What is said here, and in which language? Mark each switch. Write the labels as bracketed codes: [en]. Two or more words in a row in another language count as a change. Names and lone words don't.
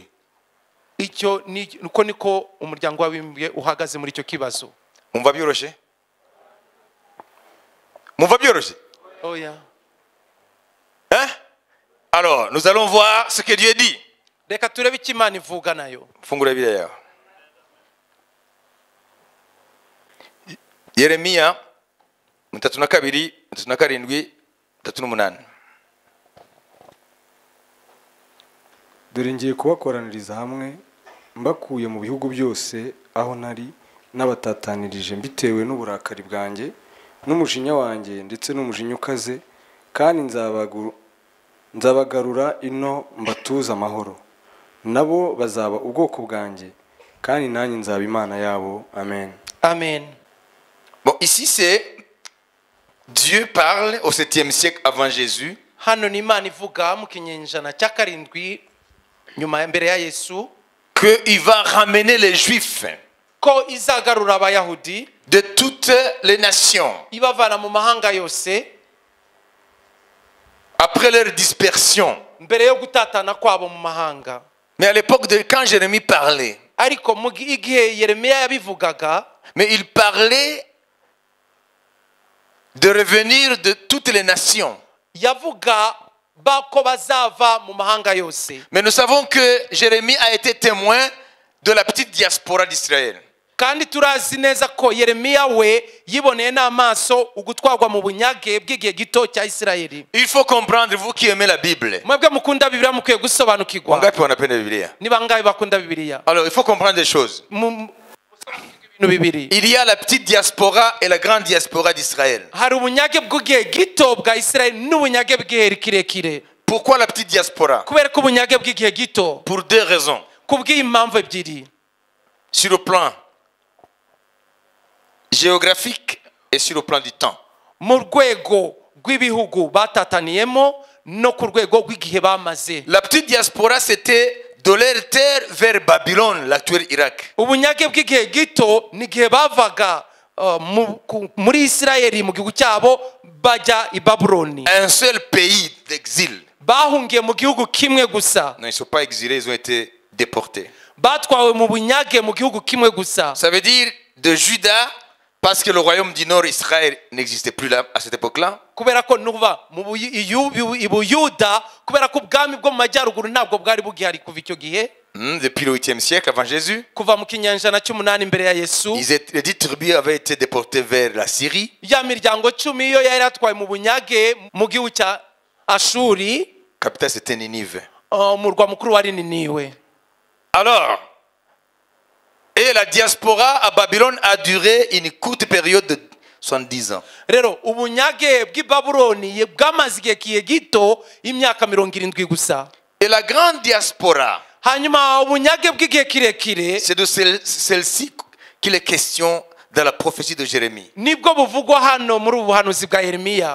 [rw] Icyo niko niko umuryango w'abibumbye uhagaze muri icyo kibazo. Mumva byoroshye? Mumva byoroshye? [en] Oh yeah. [fr] Hein? Alors, nous allons voir ce que Dieu dit. [rw] Reka turebe icyo Imana ivuga nayo. Fungura Bibiliya yawe. Yeremiya 32, 37, 38. Dore ngiye kubakoraniriza hamwe mbakuye mu bihugu byose aho nari n'abatatanirije mbitewe n'uburakari bwanjye n'umujinya wanjye ndetse n'umujinya ukaze kandi nzabagarura ino mbatuza amahoro nabo bazaba ubwoko bwanjye kandi nanjye nzaba Imana yabo. Amen. Amen. [fr] Bon, ici c'est Dieu parle au 7e siècle avant Jésus. [rw] Hano ni Imana ivuga mu kinyejana cya 7 nyuma mbere ya Yesu [fr] que il va ramener les Juifs [rw] ko izagarura abayahudi [fr] de toutes les nations [rw] ibavana mu mahanga yose [fr] après leur dispersion. [rw] mbere yo gutatana kwabo mu mahanga. [fr] Mais à l'époque de quand Jérémie parlait, [rw] ariko mu gihe Yeremiya yabivugaga, [fr] mais il parlait de revenir de toutes les nations. [rw] yavuga bako bazava mu mahanga yose. [fr] Mais nous savons que Jérémie a été témoin de la petite diaspora d'Israël. [rw] kandi turazi neza ko Yeremiya we yiboneye n'amaso ugutwarwa mu bunyage bw'igihe gito cya Isirayeli. [fr] Il faut comprendre, vous qui aimez la Bible. [rw] mwebwe mukunda Bibiliya mukwiye gusobanukirwa. [sw] Wangapi wanapenda Biblia? [rw] ni bangahe bakunda Bibiliya? [fr] Alors il faut comprendre des choses. Il y a la petite diaspora et la grande diaspora d'Israël. [rw] hari ubunyage bw'igihe gito bwa Isirayeli n'ubunyage bw'igihe kirekire. [fr] Pourquoi la petite diaspora? [rw] kubera ko ubunyage bw'igihe gito. [fr] Pour 2 raisons. [rw] kubw'impamvu ebyiri. [fr] Sur le plan géographique et sur le plan du temps. [rw] mu rwego rw'ibihugu batataniyemo no ku rwego rw'igihe bamaze. [fr] La petite diaspora c'était de leur terre vers Babylone, l'actuel Irak. [rw] ubunyage bw'igihe gito ni igihe bavaga muri Isirayeli mu gihugu cyabo bajya i Babuloni. [fr] Un seul pays d'exil. [rw] bahungiye mu gihugu kimwe gusa. [fr] Non, ils ne sont pas exilés, ils ont été déportés. [rw] batwawe mu bunyage mu gihugu kimwe gusa. [fr] Ça veut dire de Juda, parce que le royaume du Nord, Israël, n'existait plus là à cette époque-là. [rw] kubera ko nuva mu Buyuda kubera ko ubwami bwo mu majyaruguru ntabwo bwari bugihari kuva icyo gihe. [fr] Depuis le 8e siècle avant Jésus, [rw] kuva mu kinyejana cy'8 mbere ya Yesu. [fr] les 10 tribus avaient été déportées vers la Syrie. [rw] ya miryango 10 yo yari atwaye mu bunyage mu gihugu cya Ashuri. [fr] Capitale c'était Ninive. [rw] umurwa mukuru wari Niniwe. [fr] Alors, et la diaspora à Babylone a duré une courte période de 70 ans. [rw] rero ubunyage bw'i Babuloni bwamaze igihe gito imyaka 70 gusa. [fr] Et la grande diaspora, [rw] hanyuma ubunyage bw'igihe kirekire [fr] c'est de celle-ci qu'il est question dans la prophétie de Jérémie. [rw] nibwo buvugwa hano muri ubuhanuzi bwa Yeremiya.